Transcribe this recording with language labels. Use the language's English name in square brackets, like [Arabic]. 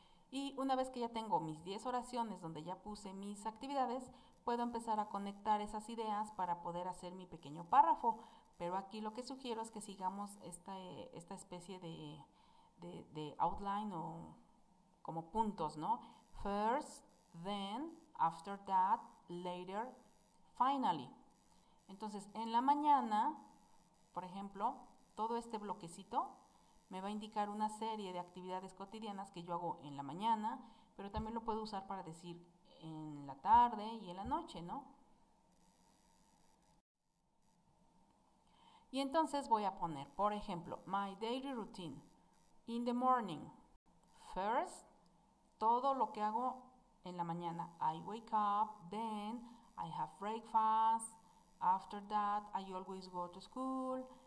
[Spanish] Y una vez que ya tengo mis 10 oraciones donde ya puse mis actividades, puedo empezar a conectar esas ideas para poder hacer mi pequeño párrafo. Pero aquí lo que sugiero es que sigamos esta especie de outline o como puntos, ¿no? [English] First, then, after that, later, finally. [Spanish] Entonces, en la mañana, por ejemplo, todo este bloquecito me va a indicar una serie de actividades cotidianas que yo hago en la mañana, pero también lo puedo usar para decir en la tarde y en la noche, ¿no? Y entonces voy a poner, por ejemplo, [English] my daily routine. In the morning, first, [Spanish] todo lo que hago en la mañana. [English] I wake up, then I have breakfast. After that, I always go to school.